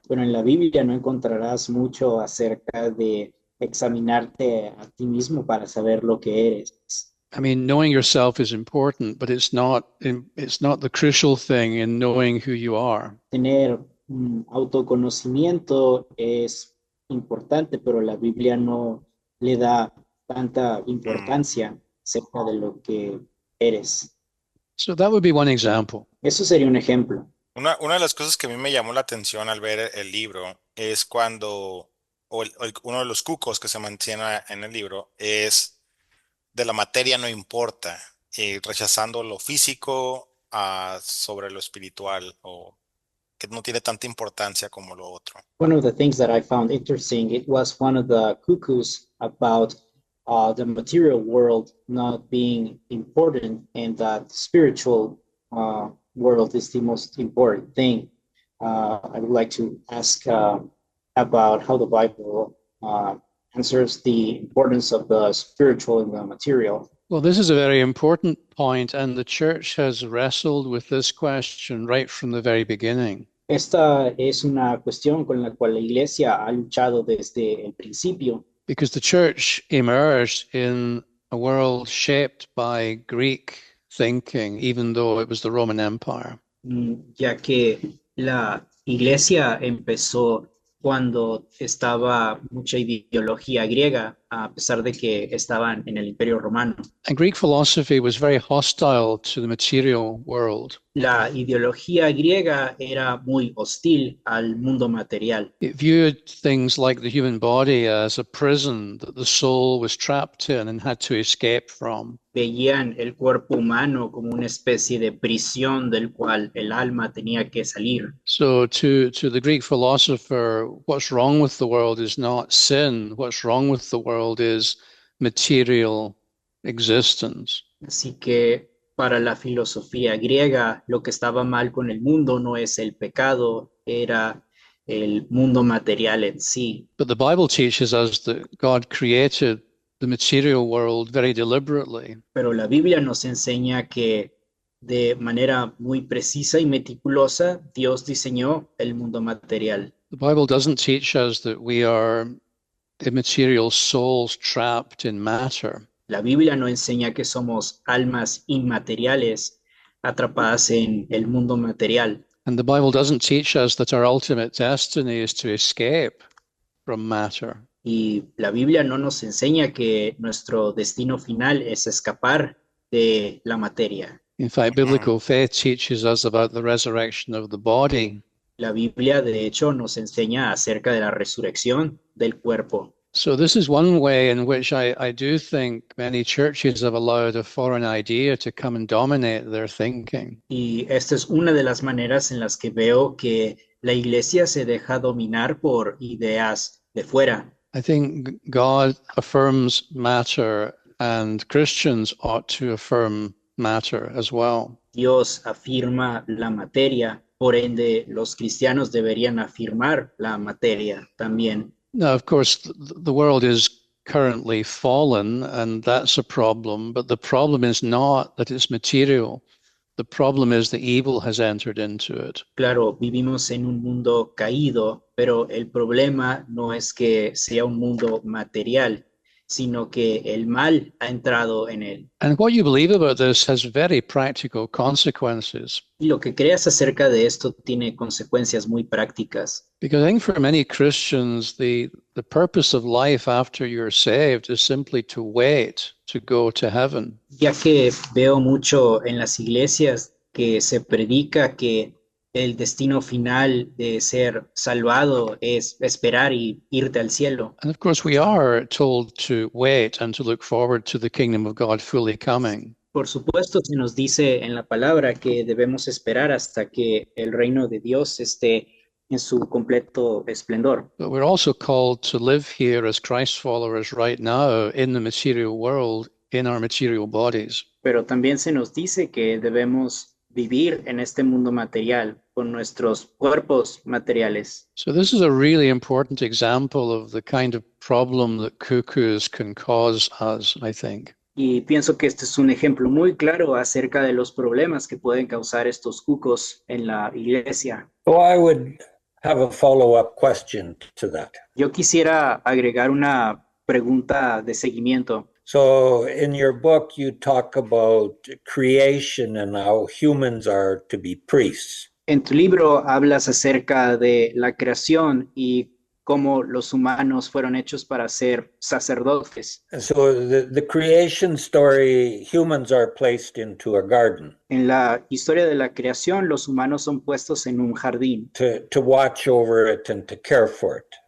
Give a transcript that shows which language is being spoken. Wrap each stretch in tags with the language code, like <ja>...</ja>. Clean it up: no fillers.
<es>Pero en la Biblia no encontrarás mucho acerca de examinarte a ti mismo para saber lo que eres.</es> <en>I mean, knowing yourself is important, but it's not the crucial thing in knowing who you are.</en> <es>Tener autoconocimiento es importante, pero la Biblia no le da tanta importancia acerca de lo que eres.</es> <en>So that would be one example.</en> <es>Eso sería un ejemplo. Una de las cosas que a mí me llamó la atención al ver el libro es cuando, uno de los cucos que se menciona en el libro es de la materia no importa, rechazando lo físico sobre lo espiritual, o que no tiene tanta importancia como lo otro.</es> <en>One of the things that I found interesting, it was one of the cuckoos about the material world not being important and that spiritual world is the most important thing. I would like to ask about how the Bible answers the importance of the spiritual and the material. Well, this is a very important point, and the church has wrestled with this question right from the very beginning.</en> <es>Esta es una cuestión con la cual la iglesia ha luchado desde el principio,</es> <en>Because the church emerged in a world shaped by Greek thinking, even though it was the Roman Empire.</en> <es>ya que la iglesia empezó cuando estaba mucha ideología griega, a pesar de que estaban en el Imperio Romano.</es> <en>And Greek philosophy was very hostile to the material world.</en> <es>La ideología griega era muy hostil al mundo material.</es> <en>It viewed things like the human body as a prison that the soul was trapped in and had to escape from.</en> <es>Veían el cuerpo humano como una especie de prisión del cual el alma tenía que salir.</es> <en>So to the Greek philosopher, what's wrong with the world is not sin. What's wrong with the world is material existence.</en> <es>Así que para la filosofía griega, lo que estaba mal con el mundo no es el pecado, era el mundo material en sí.</es> <en>But the Bible teaches us that God created the material world very deliberately.</en> <es>Pero la Biblia nos enseña que de manera muy precisa y meticulosa, Dios diseñó el mundo material.</es> <en>The Bible doesn't teach us that we are immaterial souls trapped in matter.</en> <es>La Biblia no enseña que somos almas inmateriales atrapadas en el mundo material.</es> <en>And the Bible doesn't teach us that our ultimate destiny is to escape from matter.</en> <es>Y la Biblia no nos enseña que nuestro destino final es escapar de la materia.</es> <en>In fact, biblical faith teaches us about the resurrection of the body.</en> <es>La Biblia, de hecho, nos enseña acerca de la resurrección del cuerpo.</es> <en>So this is one way in which I do think many churches have allowed a foreign idea to come and dominate their thinking.</en> <es>Y esta es una de las maneras en las que veo que la iglesia se deja dominar por ideas de fuera.</es> <en>I think God affirms matter, and Christians ought to affirm matter as well.</en> <es>Dios afirma la materia, por ende los cristianos deberían afirmar la materia también.</es> <en>Now, of course, the world is currently fallen, and that's a problem, but the problem is not that it's material. The problem is the evil has entered into it.</en> <es>Claro, vivimos en un mundo caído, pero el problema no es que sea un mundo material, sino que el mal ha entrado en él.</es> <en>And what you believe about this has very practical consequences.</en> <es>Y lo que creas acerca de esto tiene consecuencias muy prácticas.</es> <en>Because I think for many Christians, the purpose of life after you're saved is simply to wait to go to heaven.</en> <es>Ya que veo mucho en las iglesias que se predica que el destino final de ser salvado es esperar y irte al cielo.</es> <en>And of course, we are told to wait and to look forward to the kingdom of God fully coming.</en> <es>Por supuesto, se nos dice en la palabra que debemos esperar hasta que el reino de Dios esté en su completo esplendor.</es> <en>But we're also called to live here as Christ followers right now in the material world, in our material bodies.</en> <es>Pero también se nos dice que debemos vivir en este mundo material con nuestros cuerpos materiales.</es> <en>So this is a really important example of the kind of problem that cuckoos can cause us, I think.</en> <es>Y pienso que este es un ejemplo muy claro acerca de los problemas que pueden causar estos cucos en la iglesia.</es> <en>So I would have a follow-up question to that.</en> <es>Yo quisiera agregar una pregunta de seguimiento.</es> <en>So in your book, you talk about creation and how humans are to be priests.</en> <es>En tu libro hablas acerca de la creación y cómo los humanos fueron hechos para ser sacerdotes.</es> <en>And so the creation story, humans are placed into a garden</en> <es>En la historia de la creación, los humanos son puestos en un jardín</es> <en>to watch over it and to care for it.</en>